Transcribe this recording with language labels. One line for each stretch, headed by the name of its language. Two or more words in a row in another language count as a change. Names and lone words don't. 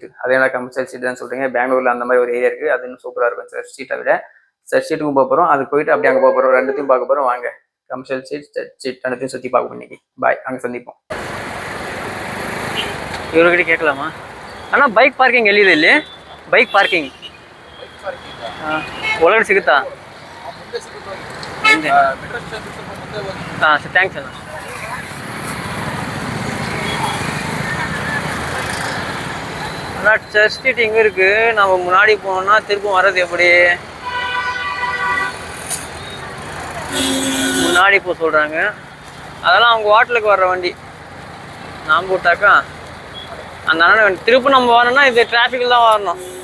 Tamil: அதே என்ன கமர்ஷியல் ஸ்ட்ரீட் தான் சொல்றீங்க? பெங்களூர்ல அந்த மாதிரி ஒரு ஏரியா இருக்கு, அது இன்னும் சூப்பரா இருக்கும் சர்ச் ஸ்ட்ரீட்டை விட. சர்ச் ஸ்ட்ரீட்டுக்கும் போறோம், அது போயிட்டு அப்படியே அங்கே போறோம். ரெண்டுத்தையும் பார்க்க போறோம். வாங்க, கமர்ஷியல் ஸ்ட்ரீட், சர்ச் ஸ்ட்ரீட் ரெண்டுத்தையும் சுற்றி பார்ப்போம் இன்னைக்கு. பாய், அங்கே சந்திப்போம். இவர்கிட்ட கேட்கலாமா?
Kannada: ஆனால்
English: bike parking
Kannada: எಲ್ಲಿದೆ ಇಲ್ಲಿ?
English: bike parking
Kannada: ಒಳಗಡೆ ಸಿಗುತ್ತಾ? ಹಾಂ, ಥ್ಯಾಂಕ್ಸ್ ಅಣ್ಣ.
Tamil: ஆனால் சர்ச் ஸ்ட்ரீட் எங்கே இருக்குது? நம்ம முன்னாடி போனோம்னா திரும்ப வர்றது எப்படி? முன்னாடி போக சொல்கிறாங்க. அதெல்லாம் அவங்க ஹோட்டலுக்கு வர்ற வண்டி. நாம் போட்டாக்கா அந்த அண்ணன் திரும்ப நம்ம வரணும்னா இது டிராஃபிக்கில் தான் வரணும்.